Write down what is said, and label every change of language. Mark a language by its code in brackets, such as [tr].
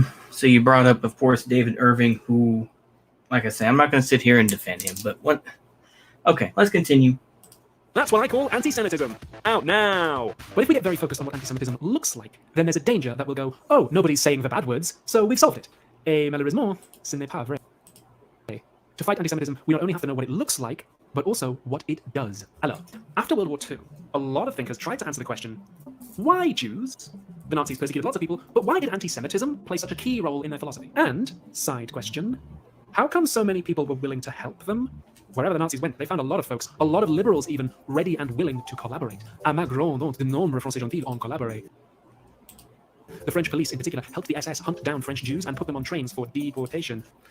[en] So you brought up, of course, David Irving, who, like I say, I'm not going to sit here and defend him, but what? Okay, let's continue. That's what I call anti-Semitism. Out now. But if we get very focused on what anti-Semitism looks like, then there's a danger that we'll go, oh, nobody's saying the bad words, so we've solved it. [fr] Et malheureusement, ce n'est pas vrai. [en] To fight anti-Semitism, we not only have to know what it looks like, but also what it does. [fr] Alors, [en] after World War II, a lot of thinkers tried to answer the question, why Jews? The Nazis persecuted lots of people, but why did anti-Semitism play such a key role in their philosophy? And, side question, how come so many people were willing to help them? Wherever the Nazis went, they found a lot of folks, a lot of liberals even, ready and willing to collaborate. [fr] À ma grande honte, de nombreux Français gentils ont collaboré. [en] The French police, in particular, helped the SS hunt down French Jews and put them on trains for deportation.